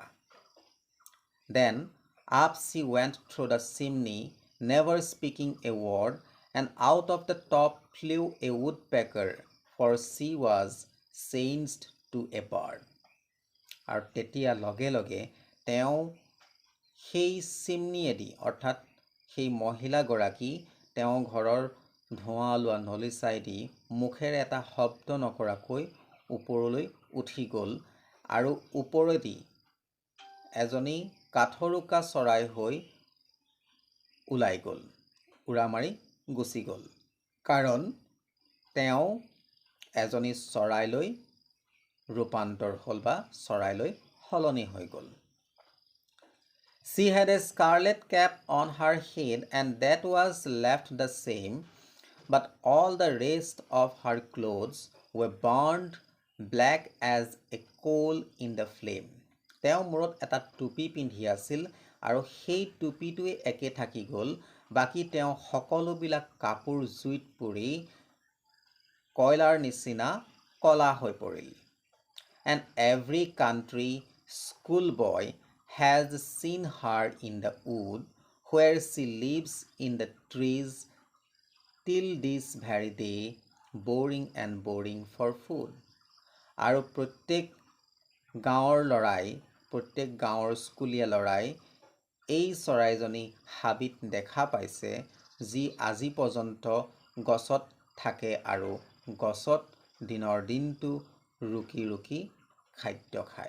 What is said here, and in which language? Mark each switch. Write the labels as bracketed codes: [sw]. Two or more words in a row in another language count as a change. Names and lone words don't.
[en] Then up she went through the chimney, never speaking a word, and out of the top flew a woodpecker, for she was changed to a bird. [as] আৰু তেতিয়া লগে লগে তেওঁ সেই চিমনিয়েদি অৰ্থাৎ সেই মহিলাগৰাকী তেওঁ ঘৰৰ ধোঁৱা ওলোৱা নলিচাইদি মুখেৰে এটা শব্দ নকৰাকৈ ওপৰলৈ উঠি গ'ল, আৰু ওপৰেদি এজনী কাঠৰোকা চৰাই হৈ ওলাই গ'ল, উৰা মাৰি গুচি গ'ল, কাৰণ তেওঁ এজনী চৰাইলৈ ৰূপান্তৰ হ'ল বা চৰাইলৈ সলনি হৈ গ'ল। [en] She had a scarlet cap on her head, and that was left the same, but all the rest of her clothes were burned black as a coal in the flame. [as] তেওঁ মূৰত এটা টুপি পিন্ধি আছিল, আৰু সেই টুপিটোৱে একে থাকি গ'ল, বাকী তেওঁ সকলোবিলাক কাপোৰ জুইত পুৰি কয়লাৰ নিচিনা কলা হৈ পৰিল। [en] and every country schoolboy has seen her in the wood where she lives in the trees till this very day, boring and boring for food. [as] আৰু প্ৰত্যেক গাঁৱৰ স্কুলীয়া ল'ৰাই এই চৰাইজনী হাবিত দেখা পাইছে যি আজি পৰ্যন্ত গছত থাকে আৰু গছত দিনৰ দিনটো ৰুকি ৰুকি খাদ্য খায়।